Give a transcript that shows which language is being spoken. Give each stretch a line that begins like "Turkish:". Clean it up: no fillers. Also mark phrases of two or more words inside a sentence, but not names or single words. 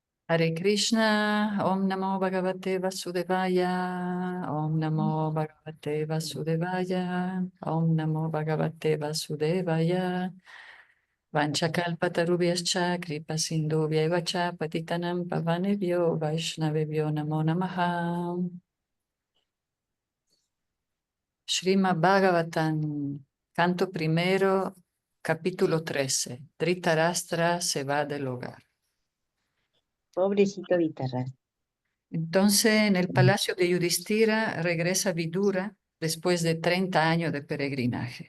Sanskrit: Hare Krishna, Om Namo Bhagavate Vasudevaya, Om Namo Bhagavate Vasudevaya, Om Namo Bhagavate Vasudevaya. Vanchakalpatarubhyascha kripa sindhubhyaiva cha patitanam pavanebhyo vaishnavebhyo namo namaha.
Spanish: Srimad Bhagavatam, canto primero, capítulo 13. Dhritarashtra se va del hogar. Pobrecito Vitarras. Entonces, en el palacio de Yudhishthira regresa Vidura después de 30 años de peregrinaje.